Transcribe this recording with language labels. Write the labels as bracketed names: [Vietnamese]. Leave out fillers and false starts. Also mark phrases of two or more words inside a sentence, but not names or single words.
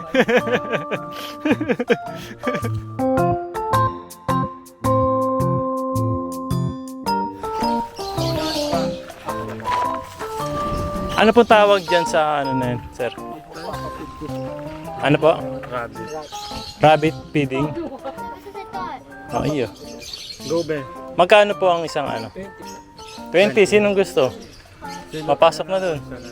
[Filipino] Ano po tawag dyan sa ano na yun, sir? Ano po? Rabbit. [English] Rabbit feeding? [Japanese] させたい [Filipino] Oh, iyo. Go, be. Magkano po ang isang ano? 20. Sinong gusto? Papasok na dun.